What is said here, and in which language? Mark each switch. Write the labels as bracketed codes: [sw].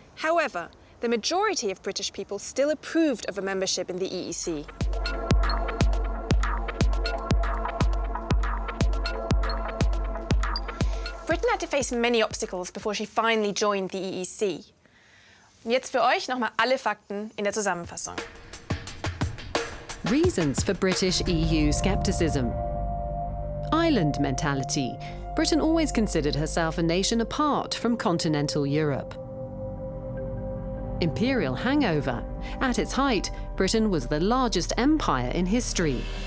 [en] However, the majority of British people still approved of a membership in the EEC. Britain had to face many obstacles before she finally joined the EEC. [de] Und jetzt für euch nochmal alle Fakten in der Zusammenfassung. [en] Reasons for British EU scepticism. Island mentality. Britain always considered herself a nation apart from continental Europe. Imperial hangover. At its height, Britain was the largest empire in history.